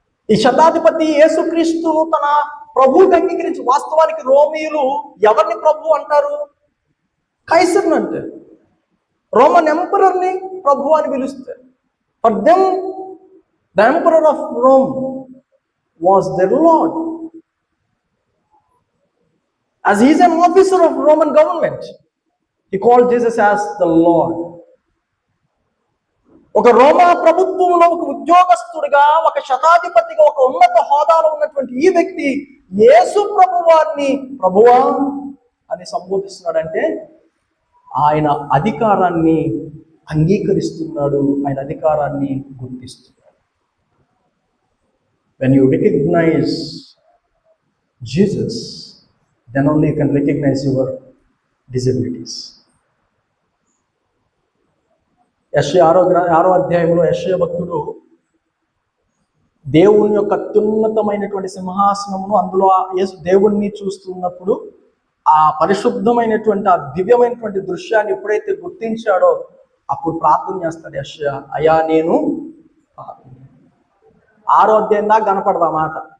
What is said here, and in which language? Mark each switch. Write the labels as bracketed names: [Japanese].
[Telugu] ఈ శతాధిపతి యేసుక్రీస్తును తన ప్రభువుకి అంగీకరించి, వాస్తవానికి రోమియులు ఎవరిని ప్రభు అంటారు? కైసర్ని అంటే, రోమన్ ఎంపరర్ని ప్రభు అని పిలుస్తారు. [English] For them the emperor of Rome was their lord. As he is an officer of Roman government, he called Jesus as the Lord. [Telugu] ఒక రోమా ప్రభుత్వంలో ఒక ఉద్యోగస్తుడిగా, ఒక శతాధిపతిగా, ఒక ఉన్నత హోదాలో ఉన్నటువంటి ఈ వ్యక్తి యేసు ప్రభువారిని ప్రభువా అని సంబోధిస్తున్నాడంటే ఆయన అధికారాన్ని అంగీకరిస్తున్నాడు, ఆయన అధికారాన్ని గుర్తిస్తున్నాడు. [English] When you recognize Jesus, then only you can recognize your disabilities. [Telugu] యెషయా 6వ అధ్యాయంలో యెషయా భక్తుడు దేవుని యొక్క అత్యున్నతమైనటువంటి సింహాసనమును, అందులో దేవుణ్ణి చూస్తున్నప్పుడు ఆ పరిశుద్ధమైనటువంటి, ఆ దివ్యమైనటువంటి దృశ్యాన్ని ఎప్పుడైతే గుర్తించాడో అప్పుడు ప్రార్థన చేస్తాడు యెషయా, అయ్యా నేను 6వ అధ్యాయం దాకా కనపడదా మాట.